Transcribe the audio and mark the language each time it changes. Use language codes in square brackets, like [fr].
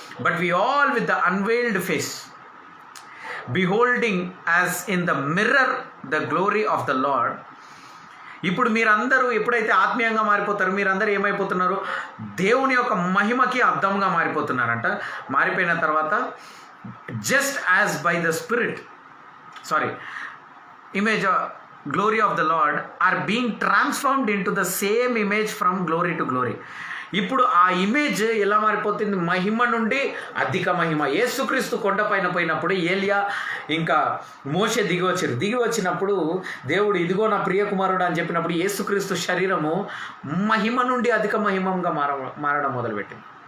[en] But we all with the unveiled face beholding as in the mirror the glory of the Lord. [te] ఇప్పుడు మీరందరూ ఎప్పుడైతే ఆత్మీయంగా మారిపోతారో మీరందరూ ఏమైపోతున్నారు? దేవుని యొక్క మహిమకి అర్థంగా మారిపోతున్నారంట. మారిపోయిన తర్వాత [en] Just as by the spirit image glory of the Lord are being transformed into the same image from glory to glory. [te] ఇప్పుడు ఆ ఇమేజ్ ఎలా మారిపోతుంది? మహిమ నుండి అధిక మహిమ. యేసుక్రీస్తు కొండపైన పోయినప్పుడు ఏలియా ఇంకా మోషే దిగి వచ్చినప్పుడు దేవుడు ఇదిగో నా ప్రియ కుమారుడు అని చెప్పినప్పుడు యేసుక్రీస్తు శరీరము మహిమ నుండి అధిక మహిమంగా మారడం మొదలుపెట్టింది.